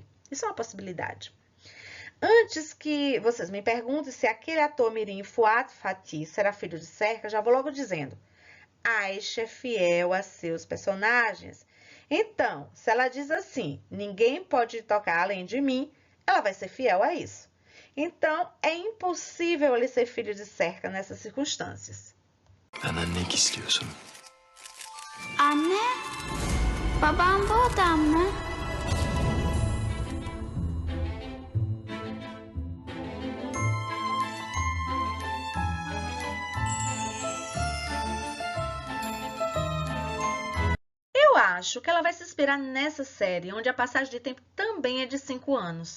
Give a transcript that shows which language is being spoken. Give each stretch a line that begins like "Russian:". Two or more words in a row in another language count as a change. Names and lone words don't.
Portuguese: Isso é uma possibilidade. Antes que vocês me perguntem se aquele ator mirim Fouad Fatih será filho de Serkan, já vou logo dizendo. Aisha é fiel a seus personagens. Então, se ela diz assim, ninguém pode tocar além de mim, ela vai ser fiel a isso. Então, é impossível ele ser filho de Serkan nessas circunstâncias.
Turkish: Benden ne istiyorsun? Anne, babam bu adam mı?
Portuguese: Eu acho que ela vai se inspirar nessa série, onde a passagem de tempo também é de 5 anos.